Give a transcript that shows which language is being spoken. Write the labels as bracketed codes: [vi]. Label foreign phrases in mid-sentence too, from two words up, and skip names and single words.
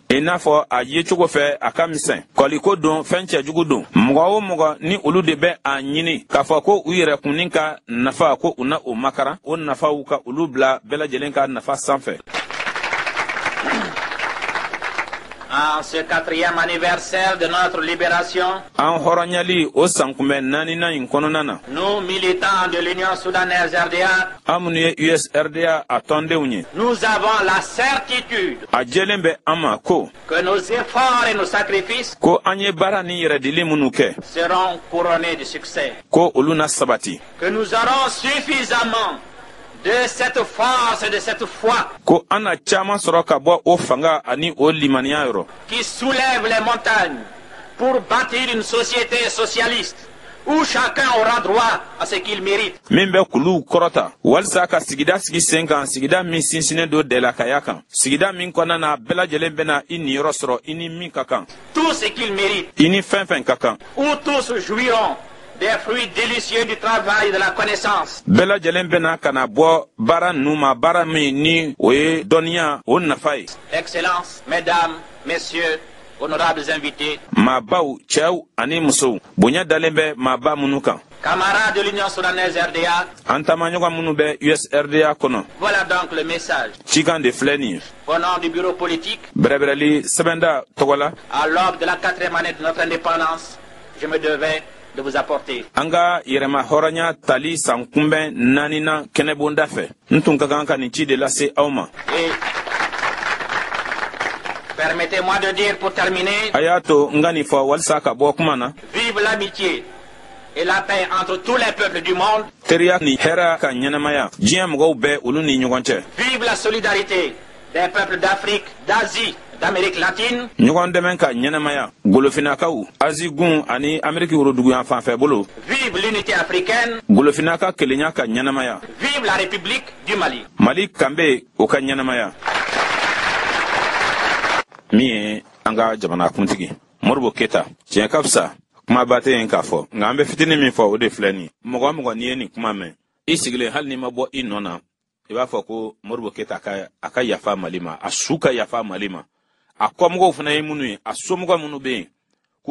[bm] I n'a fɔ a ye cogo fɛ a ka misɛn kɔliko don fɛn cɛjugu don mɔgɔ o mɔgɔ ni olu de bɛ a ɲini k'a fɔ ko u yɛrɛ kunni ka nafa ko u na o makara o nafaw ka olu bila bɛɛ lajɛlen ka nafa sanfɛ. [fr] En ce 4e anniversaire de notre libération, [bm] an hɔrɔnyali o sankunbɛn naaninan in kɔnɔna na. [fr] nous militants de l'Union soudanaise RDA, [bm] an minnu ye USRDA a tɔndenw ye. [fr] nous avons la certitude [bm] a jɛlen bɛ an ma ko. [fr] que nos efforts et nos sacrifices [bm] ko an ye baara ni yɛrɛdili minnu kɛ. [fr] seront couronnés de succès. [bm] ko olu na sabati. [fr] Que nous aurons suffisamment de cette force et de cette foi [bm] ko an na caman sɔrɔ ka bɔ o fanga ani o limaniya yɔrɔ. [fr] qui soulève les montagnes pour bâtir une société socialiste où chacun aura droit à ce qu'il mérite. [bm] min bɛ kuluw kɔrɔta walisa ka sigida sigi sen kan sigida min sinsinnen don dɛlakaya kan sigida min kɔnɔna na bɛɛ lajɛlen bɛna i niyɔrɔ sɔrɔ i ni min ka kan. [fr] Tout ce qu'il mérite. [bm] i ni fɛn fɛn ka kan. [fr] Où tous jouiront des fruits délicieux du travail et de la connaissance. [bm] bɛɛ lajɛlen bɛna ka na bɔ baara ninnu ma baara min ni o ye dɔnniya o nafa ye. [fr] Excellences, mesdames, messieurs, honorables invités, [bm] maabaw cɛw ani musow bonya dalen bɛ maaba minnu kan. [fr] camarades de l'Union soudanaise RDA, [bm] an taamaɲɔgɔn minnu bɛ USRDA kɔnɔ. [fr] voilà donc le message. [bm] cikan de filɛ nin ye. [fr] Au nom du bureau politique, [bm] bɛrɛbɛrɛli sɛbɛnda tɔgɔ la. [fr] à l'aube de la 4e année de notre indépendance, je me devais de vous apporter. [bm] an ka yɛrɛma hɔrɔnya tali san kunbɛn naaninan kɛnɛbonda fɛ n tun ka kan ka nin ci de lase aw ma. [fr] Et permettez-moi de dire pour terminer, [bm] a y'a to n ka nin fɔ walisa ka bɔ kuma na. [fr] vive l'amitié et la paix entre tous les peuples du monde. [bm] teriya ni hɛrɛ ka ɲɛnamaya diɲɛ mɔgɔw bɛɛ olu ni ɲɔgɔn cɛ. [fr] Vive la solidarité des peuples d'Afrique, d'Asie, d'Amérique latine. [bm] ɲɔgɔn dɛmɛ ka ɲɛnɛmaya golofinakaw Asie gun ani Amérique woroduguyan fanfɛ bolo. [fr] Vive l'unité africaine. [bm] Golofinaka kelenya ka ɲɛnɛmaya. [fr] Vive la République du Mali. [bm] Mali kanbe o ka ɲɛnɛmaya. Min ye an ka jamana kuntigi Modibo Keyita tiɲɛ ka fisa kuma ba tɛ yen k'a fɔ nka an bɛ fitinin min fɔ o de filɛ nin mɔgɔ mɔgɔ n'i ye nin kuma mɛn i sigilen hali n'i ma bɔ i nɔ na i b'a fɔ ko Modibo Keyita a ka yafa Mali ma a su ka yafa Mali ma a kɔmɔgɔw fana ye minnu ye a somɔgɔ minnu bɛ yen k'u